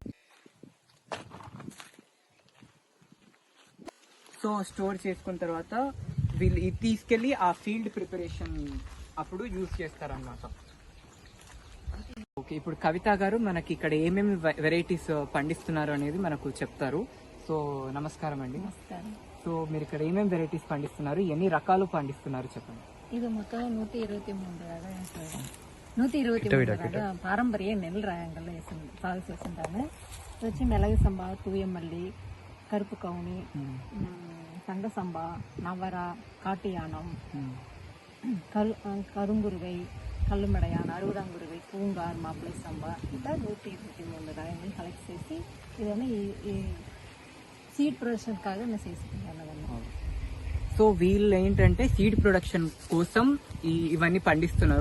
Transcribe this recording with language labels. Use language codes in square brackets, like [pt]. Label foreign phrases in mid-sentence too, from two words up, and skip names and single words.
[te] సో స్టోర్ చేసుకున్న తర్వాత వీళ్ళు ఇది తీసుకెళ్ళి ఆ [en] field preparation [te] అప్పుడు యూజ్ చేస్తారన్నమాట. ఓకే, ఇప్పుడు కవిత గారు మనకి ఇక్కడ ఏమేమి వెరైటీస్ పండిస్తున్నారు అనేది మనకు చెప్తారు. సో నమస్కారం అండి. సో మీరు ఇక్కడ ఏమేమి వెరైటీస్ పండిస్తున్నారు, ఎన్ని రకాలు పండిస్తున్నారు చెప్పండి. [ta] இது மொத்தம் 123 ரகம் 123 ரகம் பாரம்பரிய நெல் ரகங்கள்ல சாகுபடி செஞ்சுட்டாங்க. இது வச்சு மிளகு சம்பா, தூயமல்லி, கருப்பு கவுனி, தங்க சம்பா, நவரா, காட்டு யானம், கருங்குருவை, [te] కల్లుమెడయాన్, అరువురంగురువి, పూంగార్, మాపిళ సంబా, ఇట్లా 123 రకాలను కలెక్ట్ చేసి ఇవన్నీ ఈ [en] seed production [te] కాగా నేను చేసుకుంటాను. సో వీళ్ళు ఏంటంటే [en] seed production [te] కోసం ఇవన్నీ పండిస్తున్నారు.